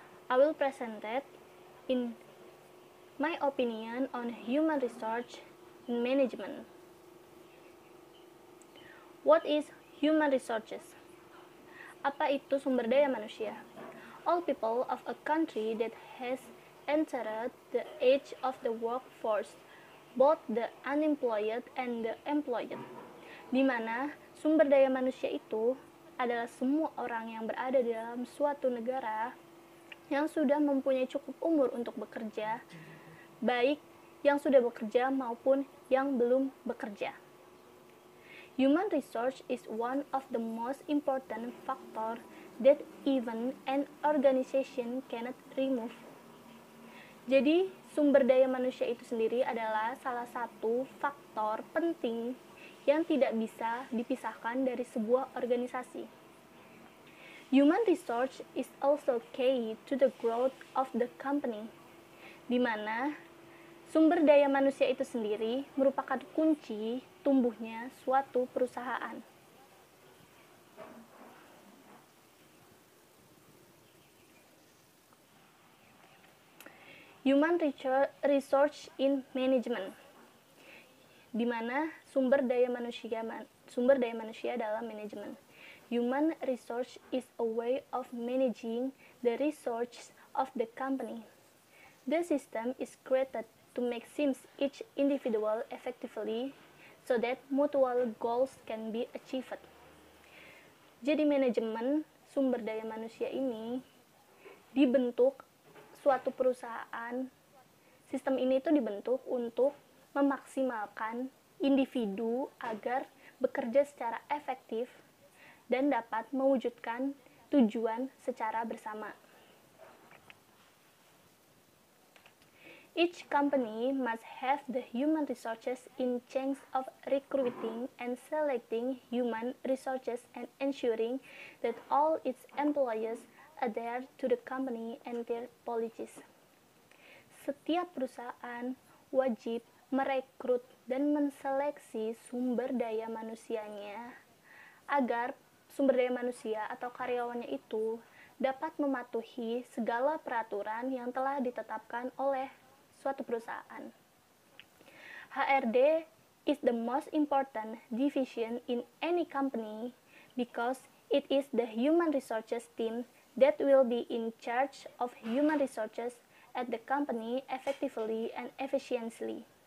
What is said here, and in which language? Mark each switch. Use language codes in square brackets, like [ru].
[en] I will present in my opinion on human resource in management. What is human resources? [id] Apa itu sumber daya manusia? [en] All people of a country that has entered the age of the workforce, both the unemployed and the employed, [id] di mana sumber daya manusia itu adalah semua orang yang berada di dalam suatu negara yang sudah mempunyai cukup umur untuk bekerja, baik yang sudah bekerja maupun yang belum bekerja. [en] Human resource is one of the most important factor that even an organization cannot remove. [id] Jadi, sumber daya manusia itu sendiri adalah salah satu faktor penting yang tidak bisa dipisahkan dari sebuah organisasi. [en] Human resource is also key to the growth of the company, [id] di mana sumber daya manusia itu sendiri merupakan kunci tumbuhnya suatu perusahaan. [en] Human resource in management, [id] di mana sumber daya manusia dalam manajemen. [en] Human resource is a way of managing the resources of the company. The system is created to make each individual effectively so that mutual goals can be achieved. [id] Jadi manajemen sumber daya manusia ini dibentuk suatu perusahaan. Sistem ini tuh dibentuk untuk memaksimalkan individu agar bekerja secara efektif dan dapat mewujudkan tujuan secara bersama. [en] Each company must have the human resources in charge of recruiting and selecting human resources and ensuring that all its employees adhere to the company and their policies. [id] Setiap perusahaan wajib merekrut dan menseleksi sumber daya manusianya agar sumber daya manusia atau karyawannya itu dapat mematuhi segala peraturan yang telah ditetapkan oleh suatu perusahaan. [en] HRD is the most important division in any company because it is the human resources team that will be in charge of human resources at the company effectively and efficiently.